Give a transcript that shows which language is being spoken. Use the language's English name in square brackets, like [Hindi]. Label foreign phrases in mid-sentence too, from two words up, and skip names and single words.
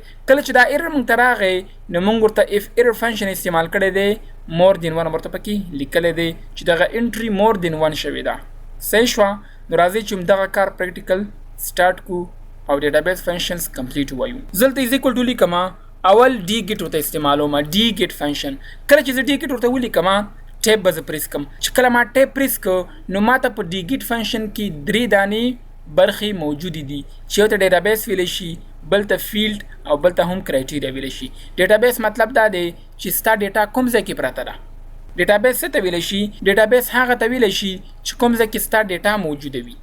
[Pashto] کله چې دا ایرر موږ ته راغی نو موږ ورته [English] IFERROR function [Pashto] استعمال کړی دی، [English] more than 1 [Pashto] ورته پکې لیکلی دی چې دغه انټري [English] more than 1 [Pashto] شوې ده. صحیح شوه؟ نو راځئ چې همدغه کار [English] practical start [Pashto] کړو او [English] database functions complete [Pashto] وایو. زه دلته [English] is equal to [Pashto] لیکم، اول डी गिट ورته استعمالوم، [English] DGET function. [Pashto] کله چې زه डी गिट ورته ولیکم ټیپ به زه پریس کړم. چې کله ما ټیپ پریس کړ نو ما ته په डी गिट فنکشن کې 3 دانې برخې موجودې دي چې یو ته ډیټابیس ویلی شي، بل ته فیلډ او بل ته هم کرایټیریا ویلی شي. ډیټابیس مطلب دا دی چې ستا ډیټا کوم ځای کې پراته ده. ډیټابیس څه ته ویلی شي؟ ډیټابیس هغه ته ویلی شي چې کوم ځای کې ستا ډیټا موجوده وي.